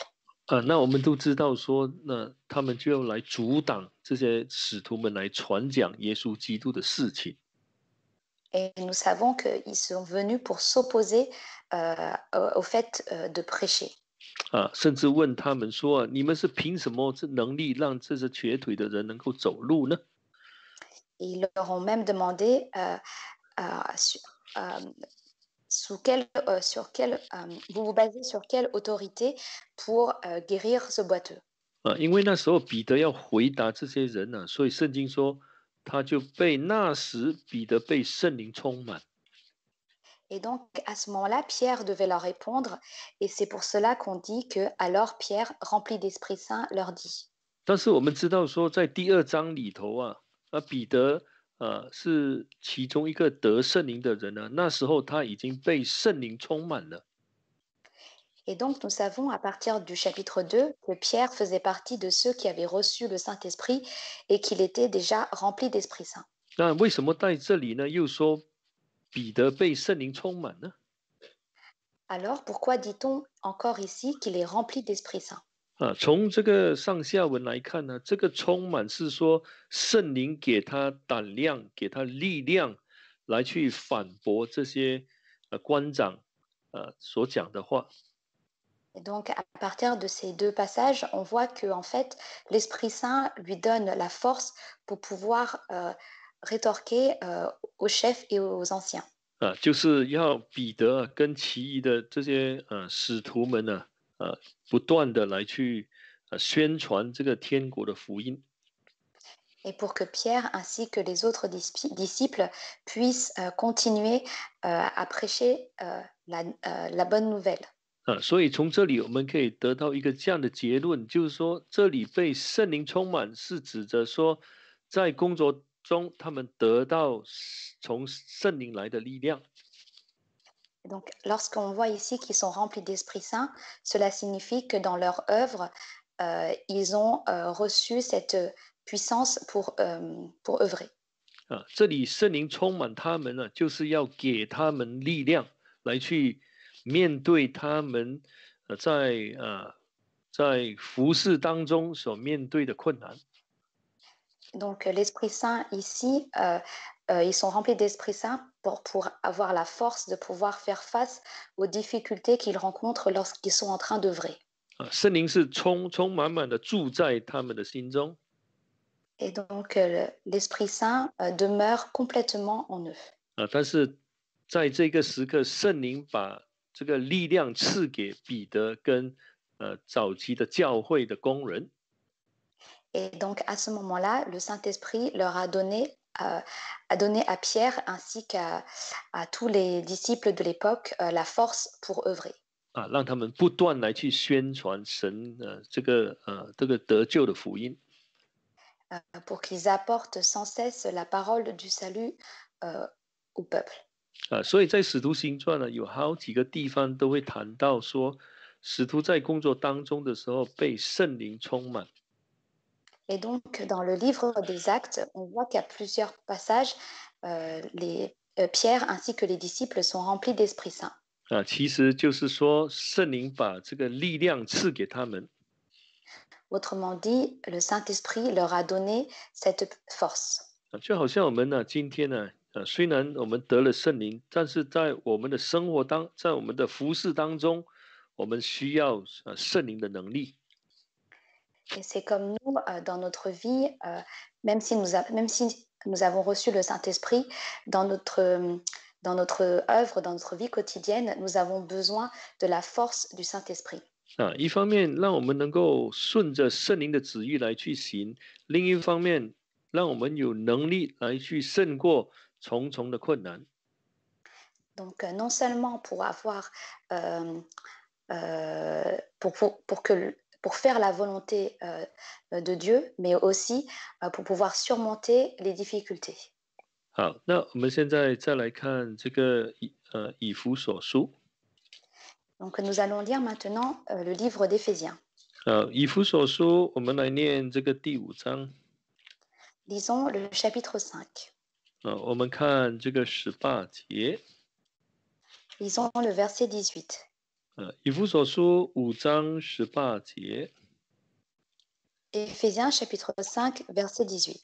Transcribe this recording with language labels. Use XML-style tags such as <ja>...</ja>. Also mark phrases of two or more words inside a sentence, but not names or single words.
<zh>那我们都知道说，那他们就要来阻挡这些使徒们来传讲耶稣基督的事情。</zh> <fr>Et nous savons qu'ils sont venus pour s'opposer au fait de prêcher.</fr> <zh>甚至问他们说，你们是凭什么这能力让这些瘸腿的人能够走路呢？</zh> <fr>Et ils leur ont même demandé vous vous basez sur quelle autorité pour guérir ce boiteux.</fr> <zh>因为那时候彼得要回答这些人所以圣经说他就被那时彼得被圣灵充满。</zh> <fr>Et donc, à ce moment-là, Pierre devait leur répondre. Et c'est pour cela qu'on dit que alors Pierre, rempli d'Esprit Saint, leur dit.</fr> <zh>但是我们知道说，在第2章里头彼得是其中一个得圣灵的人那时候他已经被圣灵充满了。</zh> <fr>Et donc, nous savons à partir du chapitre 2 que Pierre faisait partie de ceux qui avaient reçu le Saint-Esprit et qu'il était déjà rempli d'Esprit Saint.</fr> <zh>那为什么在这里呢又说彼得被圣灵充满呢？</zh> <fr>Alors, pourquoi dit-on encore ici qu'il est rempli d'Esprit Saint?</fr> <zh>从这个上下文来看呢，这个充满是说圣灵给他胆量，给他力量，来去反驳这些官长所讲的话。</zh> <fr>Et donc, à partir de ces deux passages, on voit que en fait, l'Esprit Saint lui donne la force pour pouvoir rétorquer aux chefs et aux anciens.</fr> <zh>就是要彼得跟其余的这些使徒们呢，不断的来去宣传这个天国的福音。</zh> <fr>Et pour que Pierre ainsi que les autres disciples puissent continuer à prêcher la bonne nouvelle.</fr> <zh>所以从这里我们可以得到一个这样的结论，就是说，这里被圣灵充满，是指着说，在工作中他们得到从圣灵来的力量。</zh> <fr>Et donc, lorsqu'on voit ici qu'ils sont remplis d'Esprit Saint, cela signifie que dans leur œuvre, ils ont reçu cette puissance pour œuvrer.</fr> <zh>这里圣灵充满他们呢，就是要给他们力量，来去面对他们在服侍当中所面对的困难。</zh> <fr>Donc, l'Esprit Saint ici, ils sont remplis d'Esprit Saint pour avoir la force de pouvoir faire face aux difficultés qu'ils rencontrent lorsqu'ils sont en train d'œuvrer.</fr> <zh>圣灵是充满满的住在他们的心中。</zh> <fr>Et donc, l'Esprit Saint demeure complètement en eux.</fr> <zh>但是在这个时刻，圣灵把这个力量赐给彼得跟早期的教会的工人。</zh> <fr>Et donc, à ce moment-là, le Saint-Esprit leur a donné à Pierre ainsi qu'à tous les disciples de l'époque la force pour œuvrer.</fr> <zh>让他们不断来去宣传神这个得救的福音。</zh> <fr>Pour qu'ils apportent sans cesse la parole du salut au peuple.</fr> <zh>所以在使徒行传呢，有好几个地方都会谈到说，使徒在工作当中的时候被圣灵充满。</zh> <fr>Et donc, dans le livre des Actes, on voit qu'à plusieurs passages, Pierre ainsi que les disciples sont remplis d'Esprit Saint.</fr> <zh>其实就是说，圣灵把这个力量赐给他们。</zh> <fr>Autrement dit, le Saint-Esprit leur a donné cette force.</fr> <zh>就好像我们呢，今天呢，虽然我们得了圣灵，但是在我们的生活在我们的服饰当中，我们需要圣灵的能力。</zh> <fr>Et c'est comme nous, dans notre vie, même si nous avons reçu le Saint-Esprit, dans notre œuvre, dans notre vie quotidienne, nous avons besoin de la force du Saint-Esprit.</fr> <zh>一方面让我们能够顺着圣灵的旨意来去行，另一方面让我们有能力来去胜过重重的困难。</zh> <fr>Donc, non seulement pour avoir, pour faire la volonté de Dieu, mais aussi pour pouvoir surmonter les difficultés.</fr> <zh>好，那我们现在再来看这个以弗所书。</zh> <fr>Donc, nous allons lire maintenant le livre d'Éphésiens.</fr> <zh>以弗所书，我们来念这个第5章。</zh> <fr>Lisons le chapitre 5.</fr> <zh>我们看这个18节。</zh> <fr>Lisons le verset 18.</fr> <zh>以弗所书5章18节。</zh> <fr>Éphésiens chapitre 5, verset 18.</fr>